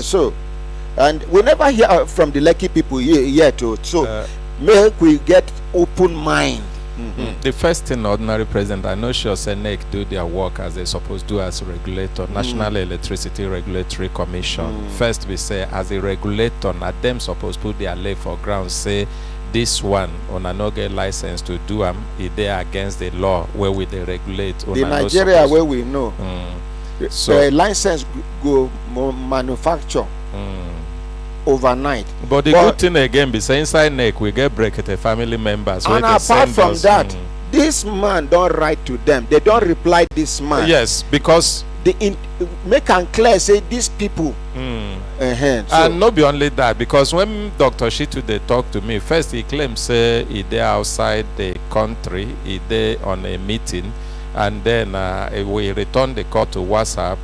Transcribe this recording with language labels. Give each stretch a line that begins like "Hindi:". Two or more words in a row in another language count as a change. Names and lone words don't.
Nigerian Pidgin: So, and we never hear from the Lekki people yet. So make we get open mind. The first thing, ordinary president, I know sure say NEC do their work as they supposed to do as a regulator, National Electricity Regulatory Commission. First we say as a regulator, na them supposed put their leg for ground, say this one una no get license to do am, e dey against the law where we dey regulate. The Nigeria where we know, so the license go manufacture overnight. But the good thing again be say inside NEC we get Brekete family members. And apart from that, this man don't write to them. They don't reply this man. Yes, because make am clear say these people. And not be only that, because when Dr. Shitu they talk to me, first he claims say he there outside the country, he there on a meeting, and then we return the call to WhatsApp.